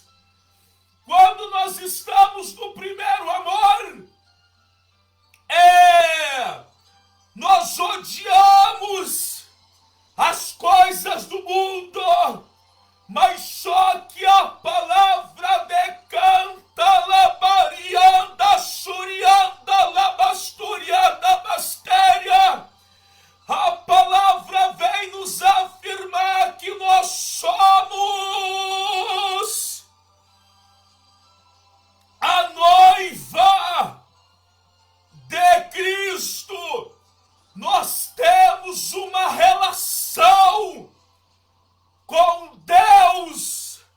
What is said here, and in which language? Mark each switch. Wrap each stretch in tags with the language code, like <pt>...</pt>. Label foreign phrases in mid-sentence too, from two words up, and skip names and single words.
<pt>Quando nós estamos no primeiro amor, nós odiamos as coisas do mundo, mas só que a palavra decanta, labarianda, surianda, labasturianda, bastéria. A palavra vem nos afirmar que nós somos a noiva de Cristo. Nós temos uma relação com Deus.</pt>